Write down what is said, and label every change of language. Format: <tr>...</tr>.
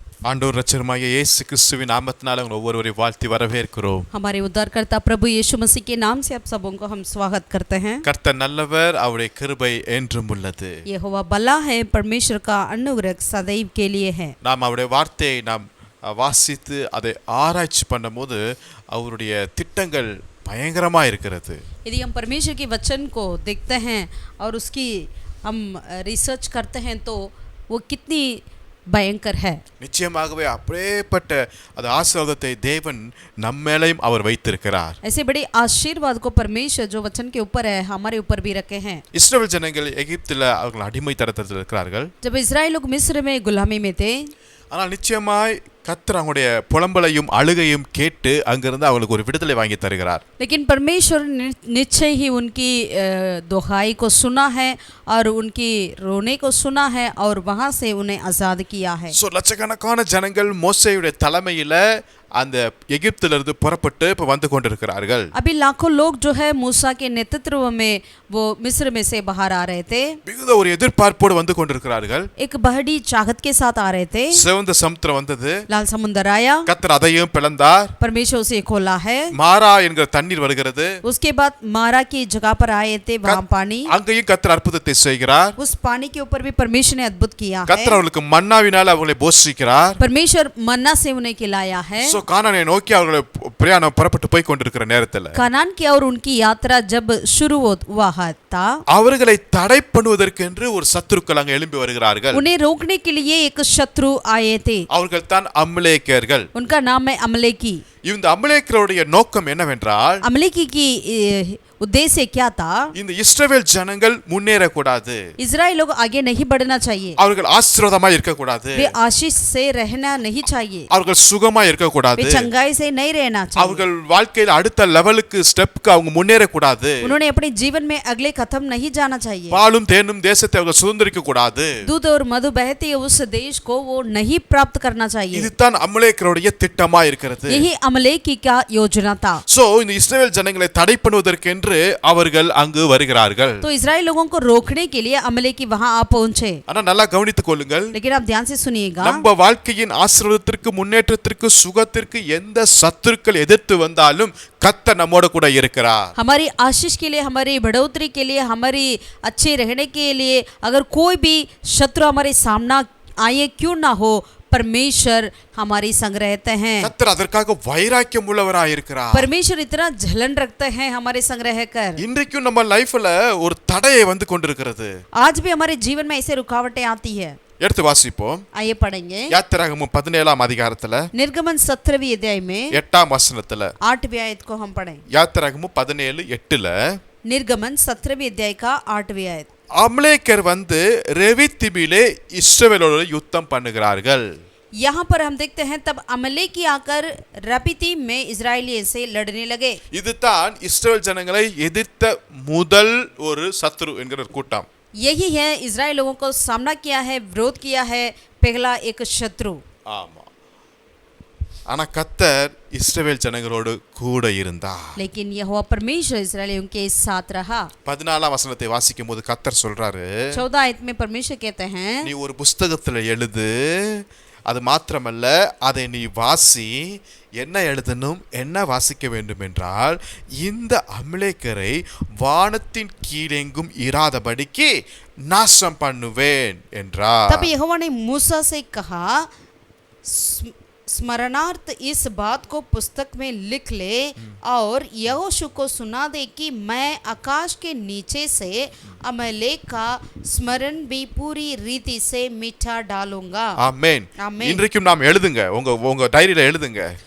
<ta>ஆண்டவர் இரட்சகருமாகிய இயேசு கிறிஸ்துவின் நாமத்தினால உங்களை ஒவ்வொருவரையும் வாழ்த்தி வரவேற்கிறோம்.</ta> <hi>हमारे उद्धारकर्ता प्रभु यीशु मसीह के नाम से आप सबों को हम स्वागत करते हैं.</hi> <ta>கர்த்தர் நல்லவர், அவருடைய கிருபை என்றும் உள்ளது.</ta> <hi>यहोवा भला है, परमेश्वर का अनुग्रह सदैव के लिए है.</hi> <ta>நாம் அவருடைய வார்த்தையை நாம் வாசித்து அதை ஆராய்ச்சி பண்ணும்போது அவருடைய திட்டங்கள் பயங்கரமா இருக்கிறது.</ta> <hi>यदि हम परमेश्वर के वचन को देखते हैं और उसकी हम रिसर्च करते हैं तो वो कितनी பயங்கர் है.</hi> <ta>நிச்சயமாகவே அப்படிப்பட்ட அந்த ஆசீர்வாதத்தை தேவன் நம்மேலையும் அவர் வைத்திருக்கிறார்.</ta> <hi>ऐसे बड़े आशीर्वाद को परमेश्वर जो वचन के ऊपर है हमारे ऊपर भी रखे हैं.</hi> <ta>இஸ்ரவேல் ஜனங்கள் எகிப்தில் அவர்கள் அடிமைத்தனத்தில் இருக்கிறார்கள்.</ta> <hi>जब इस्राएल लोग मिस्र में गुलामी में थे,</hi> <ta>ஆனால் நிச்சயமாய் கர்த்தர் அவங்களுடைய புலம்பலையும் அழுகையும் கேட்டு அங்கிருந்து அவங்களுக்கு ஒரு விடுதலை வாங்கி தருகிறார்.</ta> <hi>लेकिन परमेश्वर निश्चय ही उनकी दुहाई को सुना है और उनकी रोने को सुना है और वहां से उन्हें आजाद किया है.</hi> <ta>சோ லட்சக்கணக்கான ஜனங்கள் மோசேயுடைய தலைமையில அந்த எகிப்திலிருந்து புறப்பட்டு இப்ப வந்து கொண்டிருக்கிறார்கள்.</ta> <hi>अभी लाखों लोग जो है मूसा के नेतृत्व में वो मिस्र में से बाहर आ रहे थे.</hi> <ta>மிகுந்த ஒரு எதிர்பார்ப்போடு வந்து கொண்டிருக்கிறார்கள்.</ta> <hi>एक बड़ी चाहत के साथ आ रहे थे.</hi> <ta>சிவந்த சமுத்திரம் வந்தது.</ta> <hi>लाल समुद्र आया.</hi> <ta>கர்த்தர் அதையும் பிளந்தார்.</ta> <hi>परमेश्वर उसे खोला है.</hi> <ta>மாரா என்கிற தண்ணீர் வருகிறது.</ta> <hi>उसके बाद मारा की जगह पर आए थे वहां पानी.</hi> <ta>அங்கேயும் கர்த்தர் அற்புதத்தை செய்கிறார்.</ta> <hi>उस पानी के ऊपर भी परमेश्वर ने अद्भुत किया है.</hi> <ta>கர்த்தர் அவர்களுக்கு மன்னாவினால் அவங்களை போஷிக்கிறார்.</ta> <hi>परमेश्वर मन्ना से उन्हें खिलाया है.</hi> <ta>சோ கானானை நோக்கி அவர்கள் பிரயாணம் புறப்பட்டு போய் கொண்டிருக்கிற நேரத்தில்</ta> <hi>कनान की और उनकी यात्रा जब शुरू हुआ था,</hi> <ta>அவர்களை தடை பண்ணுவதற்கென்று ஒரு சத்துருக்கள் அங்கே எழும்பி வருகிறார்கள்.</ta> <hi>उन्हें रोकने के लिए एक शत्रु आए थे.</hi> <ta>அவர்கள் தான் அமலேக்கியர்கள்.</ta> <hi>उनका नाम है अमलेकी.</hi> <ta>இந்த அமலேக்கியருடைய நோக்கம் என்னவென்றால்,</ta> <hi>अमलेकी की उद्देश्य क्या था?</hi> <ta>இந்த இஸ்ரவேல் ஜனங்கள் முன்னேற கூடாது.</ta> <hi>इजराइल लोग आगे नहीं बढ़ना चाहिए.</hi> <ta>அவர்கள் ஆசீர்வாதமாய் இருக்க கூடாது.</ta> <hi>वे आशीष से रहना नहीं चाहिए.</hi> <ta>அவர்கள் சுகமாய் இருக்க கூடாது.</ta> <hi>वे चंगाई से नहीं रहना चाहिए.</hi> <ta>அவர்கள் வாழ்க்கையில் அடுத்த லெவலுக்கு ஸ்டெப்க்கு அவங்க முன்னேற கூடாது.</ta> <hi>उन्होंने अपने जीवन में अगले कदम नहीं जाना चाहिए.</hi> <ta>பாலும் தேனும் தேசத்தை அவர்கள் சுதந்திரிக்க கூடாது.</ta> <hi>दूध और मधु बहते उस देश को वो नहीं प्राप्त करना चाहिए.</hi> <ta>இதுதான் அமலேக்கியருடைய திட்டமா இருக்கிறது.</ta> <hi>यही अमलेकी का योजना था.</hi> <ta>சோ இந்த இஸ்ரவேல் ஜனங்களை தடை பண்ணுவதற்கென்று அவர்கள் அங்கு வருகிறார்கள்.</ta> <hi>तो इजराइल लोगों को रोकने के लिए अमलेकी वहां आ पहुंचे.</hi> <ta>ஆனா நல்லா கவனித்துக் கொள்ளுங்கள்.</ta> <hi>लेकिन आप ध्यान से सुनिएगा.</hi> <ta>நம்ம வாழ்க்கையின் ஆசீர்வாதத்திற்கு, முன்னேற்றத்திற்கு, சுகத்திற்கு எந்த சத்துருக்கள் எதிர்த்து வந்தாலும் கர்த்தர் நம்மோட கூட இருக்கிறார்.</ta> <hi>हमारी आशीष के लिए, हमारी बढ़ोतरी के लिए, हमारी अच्छे रहने के लिए अगर कोई भी शत्रु हमारे सामना आए क्यों ना हो, परमेश्वर हमारी संग रहते हैं.</hi> <ta>கர்த்தர் அதற்காக வைராக்கியம் உள்ளவராய் இருக்கிறார்.</ta> <hi>परमेश्वर इतना जलन रखते हैं हमारे संग रहकर.</hi> <ta>இன்றைக்கும் நம்ம லைஃப்ல ஒரு தடையை வந்து கொண்டிருக்கிறது.</ta> <hi>आज भी हमारे जीवन में ऐसे रुकावटें आती है.</hi> <ta>எடுத்து வாசிப்போம்.</ta> <hi>आइए पढ़ेंगे.</hi> <ta>யாத்திராகமம் 17ஆம் அதிகாரத்துல</ta> <hi>निर्गमन 17वीं अध्याय में</hi> <ta>8ஆம் வசனத்துல</ta> <hi>8वीं आयत को हम पढ़ें.</hi> <ta>யாத்திராகமம் 17:8ல</ta> <hi>निर्गमन 17वीं अध्याय का 8वीं आयत.</hi> <ta>அமலேக்கர் வந்து ரெவித்திமிலே இஸ்ரவேலோடு யுத்தம் பண்ணுகிறார்கள்.</ta> <hi>यहाँ पर हम देखते हैं तब अमलेकी आकर रपीतीम में इजरायलियों से लड़ने लगे.</hi> <ta>இதுதான் இஸ்ரவேல் ஜனங்களை எதிர்த்த முதல் ஒரு சத்துரு என்கிற ஒரு கூட்டம்.</ta> <hi>यही है इजराइल लोगों को सामना किया है, विरोध किया है पहला एक शत्रु.</hi> <ta>ஆமா. ஆனா கர்த்தர் இஸ்ரவேல் ஜனங்களோடு கூட இருந்தார்.</ta> <hi>लेकिन यहोवा परमेश्वर इस्राएलियों के साथ रहा.</hi> <ta>14ஆம் வசனத்தை வாசிக்கும் போது கர்த்தர் சொல்றாரு,</ta> <hi>14 आयत में परमेश्वर कहते हैं,</hi> <ta>நீ ஒரு புஸ்தகத்துல எழுது, அது மாத்திரமல்ல அதை நீ வாசி. என்ன எழுதணும், என்ன வாசிக்க வேண்டும் என்றால், இந்த அமலேக்கரை வானத்தின் கீழெங்கும் இராதபடிக்கு நாசம் பண்ணுவேன் என்றார்.</ta> <hi>तब यहोवा ने मूसा से कहा, स्मरणार्थ इस बात को पुस्तक में लिख ले और यहोशू को सुना दे कि मैं आकाश के नीचे से अमलेक का स्मरण भी पूरी रीति से मिटा डालूंगा.</hi> <ta>ஆமென். ஆமென். இன்றைக்கும் நாம் எழுதுங்க, உங்க டைரியில எழுதுங்க.</ta>